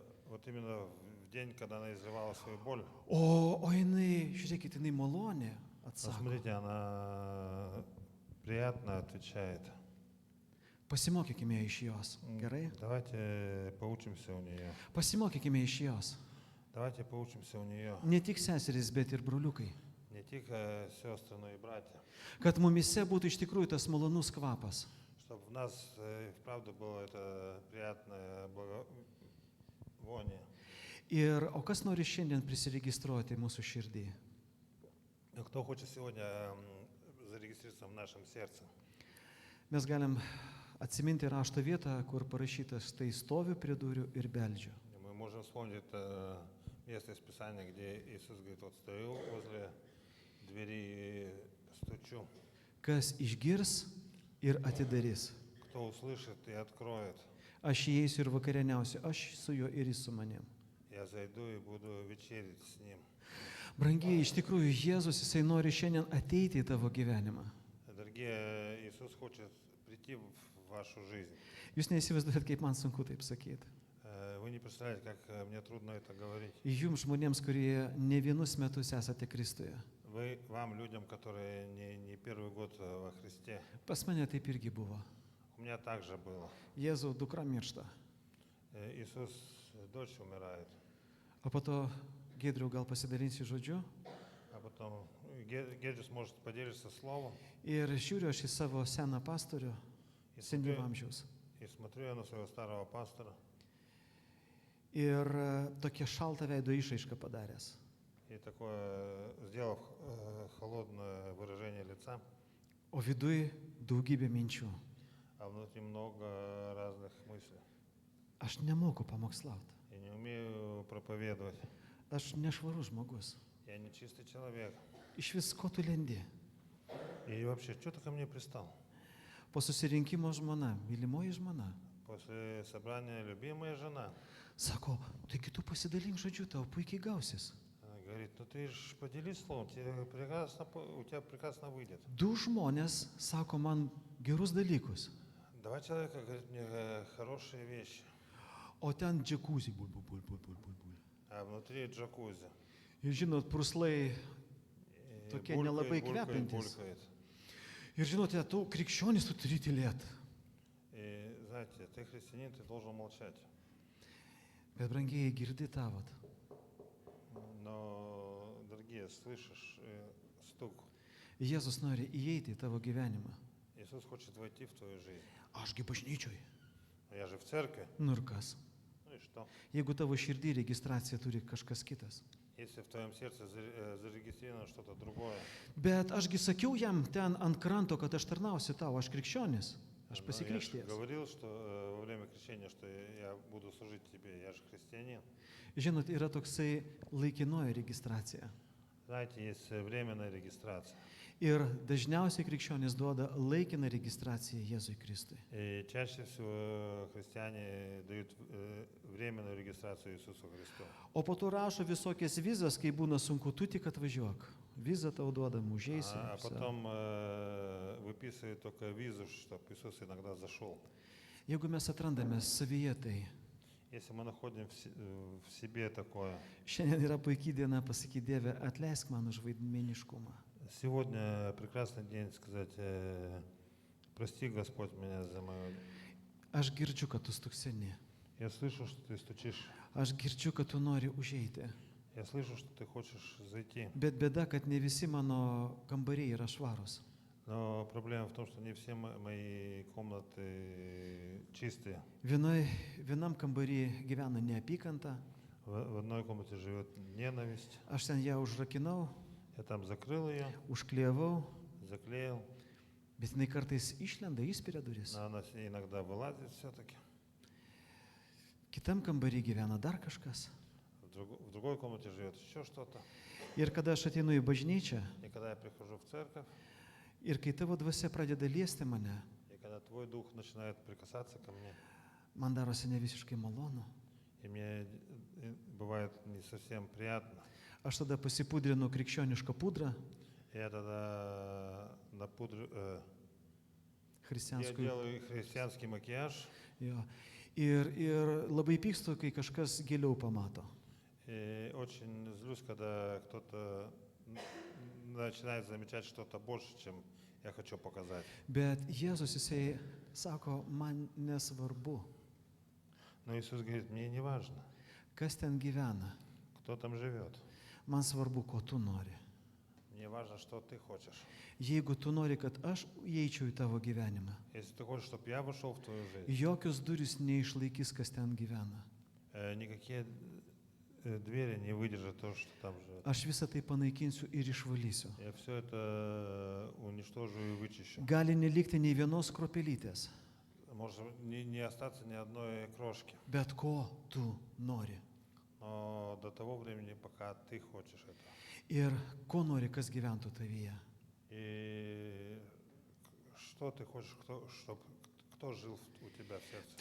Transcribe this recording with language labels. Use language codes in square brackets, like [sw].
[ru] Вот именно в день, когда она изливала свою боль. [lt] O jinai, žiūrėkite, jinai malonė atsako. [ru] Посмотрите, она приятно отвечает. [lt] Pasimokykime iš jos. Gerai? [ru] Давайте поучимся у нее. [lt] Pasimokykime iš jos. [ru] Давайте поучимся у нее. [lt] Ne tik seserys, bet ir broliukai. [ru] Не только сестры, но и братья. [lt] Kad mumise būtų iš tikrųjų tas malonus kvapas. [ru] Чтобы в нас вправду было это приятное благовоние. [lt] O kas nori šiandien prisiregistruoti mūsų širdį? [ru] Кто хочет сегодня зарегистрироваться в нашем сердце? [lt] Mes galim atsiminti rašto vietą, kur parašytas, tai stoviu prie durų ir beldžiu. [ru] Мы можем вспомнить место из Писания, где Иисус говорит, вот стою возле двери и стучу. [lt] Kas išgirs ir atidarys. [ru] Кто услышит и откроет, [lt] Aš įeisiu ir vakarieniausiu, aš su juo ir jis su manim. [ru] я зайду и буду вечерить с Ним. [lt] Brangiai, iš tikrųjų, Jėzus, jisai nori šiandien ateiti į tavo gyvenimą. [ru] Дорогие, Иисус хочет прийти в вашу жизнь. [lt] Jūs neįsivaizduojat, kaip man sunku taip sakyti. [ru] Вы не представляете, как мне трудно это говорить. [lt] Jums žmonėms, kurie ne vienus metus esate Kristuje. [ru] Вам, людям, которые не первый год во Христе. [lt] Pas mane taip irgi buvo. [ru] У меня также было. [lt] Jėzau, dukra miršta. [ru] Иисус, дочь умирает. [lt] O po to, Giedriau, gal pasidalinsi žodžiu? [ru] А потом Геджис может поделиться словом. [lt] Ir žiūriu aš į savo seną pastorių, senyvo amžiaus. [ru] И смотрю я на своего старого пастора. [lt] Ir tokia šalta veido išraiška padaręs. [ru] И такое, сделав холодное выражение лица, [lt] O viduj daugybė minčių. [ru] а внутри много разных мыслей. [lt] Aš nemoku pamokslauti. [ru] Я не умею проповедовать. [lt] Aš nešvarus žmogus. [ru] Я не чистый человек. [lt] Iš vis ko tu lendi? [ru] И вообще, что ты ко мне пристал? [lt] Po susirinkimo žmona, mylimoji žmona, [ru] После собрания любимая жена. [lt] sako, taigi tu pasidalink žodžiu, tau puikiai gausis. [ru] Она говорит, ну ты же поделись словом, у тебя прекрасно выйдет. [lt] Du žmonės sako man gerus dalykus, [ru] Два человека говорят мне хорошие вещи, [lt] o ten džekuzį, bul. [ru] а внутри джакузи. [lt] Ir žinot, purslai [ru] И [lt] Tokie [ru] булькает, [lt] nelabai [ru] булькает, [lt] kvepiantys. [ru] булькает. [lt] Ir žinote, tu krikščionis, tu turi tylėti. [ru] И знаете, ты христианин, ты должен молчать. [lt] Bet brangiai girdi tavot. [ru] Но, дорогие, слышишь стук? [lt] Jėzus nori įeiti į tavo gyvenimą. [ru] Иисус хочет войти в твою жизнь. [lt] Ašgi bažnyčioj. [ru] Я же в церкви. [lt] Nu ir kas? [ru] Ну и что? [lt] Jeigu tavo širdį registraciją turi kažkas kitas. [ru] Если в твоем сердце зарегистрировано что-то другое, [lt] Bet ašgi sakiau jam ten ant kranto, kad aš tarnausiu tau, aš krikščionis, aš [ru] я же [lt] pasikrikštėjęs. [ru] говорил, что во время крещения, что я буду служить тебе, я же христианин. [lt] Žinot, yra toksai laikinoji registracija. [ru] Знаете, есть временная регистрация. [lt] Ir dažniausiai krikščionis duoda laikiną registraciją Jėzui Kristui. [ru] И чаще всего христиане дают временную регистрацию Иисусу Христу. [lt] O po to rašo visokias vizas, kai būna sunku, tu tik atvažiuok. Vizą tau duodam, užeisi. [ru] А потом выписывают только визу, чтобы Иисус иногда зашел. [lt] Jeigu mes atrandame savyje tai, [ru] Если мы находим в себе такое, [lt] šiandien yra puikiai diena pasakyti Dieve, atleisk man už vaidmeniškumą. [ru] сегодня прекрасный день сказать, прости, Господь, меня за мою... [lt] Aš girdžiu, kad tu stukseni. [ru] Я слышу, что ты стучишь. [lt] Aš girdžiu, kad tu nori užeiti. [ru] Я слышу, что ты хочешь зайти. [lt] Bet bėda, kad ne visi mano kambariai yra švarūs. [ru] Но проблема в том, что не все мои комнаты чистые. [lt] Vienam kambarį gyvena neapykanta. [ru] В одной комнате живет ненависть. [lt] Aš ten ją užrakinau, [ru] Я там закрыл ее, [lt] užklievau, [ru] заклеил. [lt] bet jinai kartais išlenda, įspiria duris. [ru] Но она иногда вылазит все-таки. [lt] Kitam kambarį gyvena dar kažkas. [ru] В другой комнате живет еще что-то. [lt] Ir kada aš ateinu į bažnyčią, [ru] И когда я прихожу в церковь, [lt] ir kai tavo dvasia pradeda liesti mane, [ru] и когда твой дух начинает прикасаться ко мне, [lt] man darosi ne visiškai malonu. [ru] и мне бывает не совсем приятно, [lt] Aš tada pasipudrinu krikščionišką pudrą, [ru] я тогда я християнскую. делаю христианский макияж, [lt] Jo. Ir labai pykstu, kai kažkas giliau pamato. [ru] и очень злюсь, когда кто-то начинает замечать что-то больше, чем я хочу показать. [lt] Bet Jėzus jisai sako, man nesvarbu, [ru] Но Иисус говорит, мне не важно, [lt] kas ten gyvena. [ru] кто там живет. [lt] Man svarbu, ko tu nori. [ru] Мне важно, что ты хочешь. [lt] Jeigu tu nori, kad aš įeičiau į tavo gyvenimą, [ru] Если ты хочешь, чтобы я вошел в твою жизнь, [lt] jokios durys neišlaikys, kas ten gyvena. [ru] никакие двери не выдержат то, что там живет. [lt] Aš visą tai panaikinsiu ir išvalysiu. [ru] Я все это уничтожу и вычищу. [lt] Gali nelikti nei vienos kropelytės, [ru] Может не остаться ни одной крошки. [lt] bet ko tu nori. [ru] Но до того времени, пока ты хочешь это. [lt] Ir ko nori, kas gyventų tavyje. [ru] И что ты хочешь, кто жил у тебя в сердце?